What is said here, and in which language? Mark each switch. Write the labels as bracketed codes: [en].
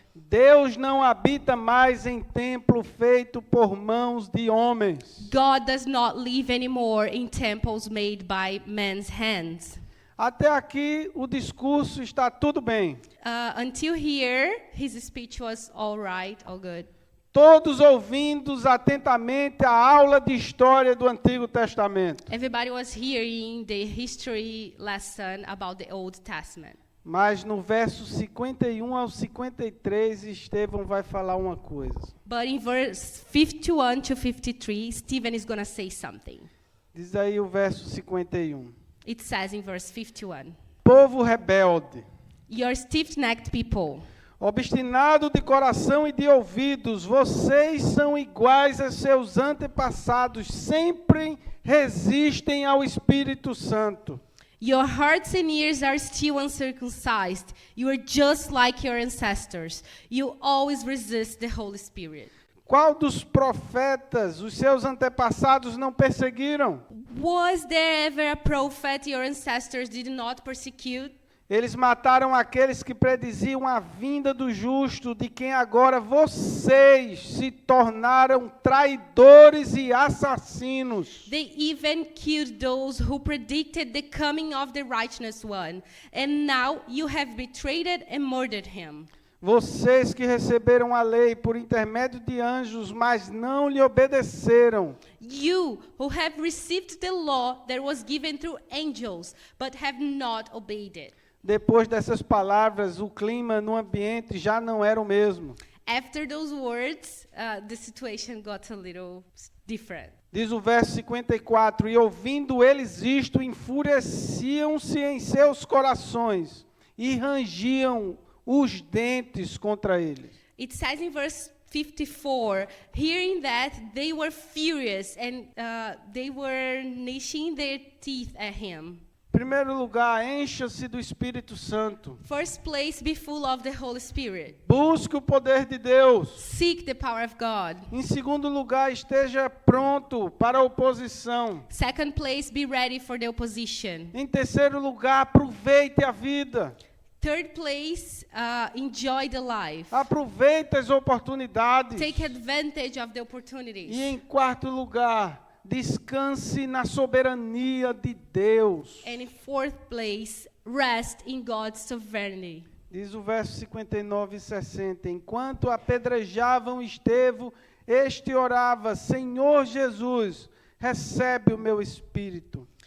[pt] Deus não habita mais em templo feito por mãos de homens. [en] God does not live anymore in temples made by men's hands. [pt] Até aqui o discurso está tudo bem. [en] Until here, his speech was all right, all good. [pt] Todos ouvindo atentamente a aula de história do Antigo Testamento. [en] Everybody was hearing the history lesson about the Old Testament. [pt] Mas no verso 51 ao 53, Estevão vai falar uma coisa. [en] But in verse 51 to 53, Stephen is going to say something. [pt] Diz aí o verso 51. [en] It says in verse 51, [pt] Povo rebelde, [en] "You're stiff-necked people, [pt] obstinado de coração e de ouvidos, vocês são iguais a seus antepassados, sempre resistem ao Espírito Santo. [en] your hearts and ears are still uncircumcised. You are just like your ancestors. You always resist the Holy Spirit." [pt] Qual dos profetas os seus antepassados não perseguiram? [en] Was there ever a prophet your ancestors did not persecute? [pt] Eles mataram aqueles que prediziam a vinda do justo, de quem agora vocês se tornaram traidores e assassinos. [en] They even killed those who predicted the coming of the righteous one. And now you have betrayed and murdered him. [pt] Vocês que receberam a lei por intermédio de anjos, mas não lhe obedeceram. [en] You who have received the law that was given through angels, but have not obeyed it. [pt] Depois dessas palavras, o clima no ambiente já não era o mesmo. [en] After those words, the situation got a little different. [pt] Diz o verso 54, e ouvindo eles isto, enfureciam-se em seus corações e rangiam os dentes contra eles. [en] It says in verse 54, hearing that they were furious and they were gnashing their teeth at him. [pt] Em primeiro lugar, encha-se do Espírito Santo. [en] First place, be full of the Holy Spirit. [pt] Busque o poder de Deus. [en] Seek the power of God. [pt] Em segundo lugar, esteja pronto para a oposição. [en] Second place, be ready for the opposition. [pt] Em terceiro lugar, aproveite a vida. [en] Third place, enjoy the life. [pt] Aproveite as oportunidades. [en] Take advantage of the opportunities. [pt] E em quarto lugar, descanse na soberania de Deus. [en] And in fourth place, rest in God's sovereignty. [pt] Diz o verso 59 e 60. Enquanto apedrejavam Estevão, este orava, Senhor Jesus, recebe o meu espírito.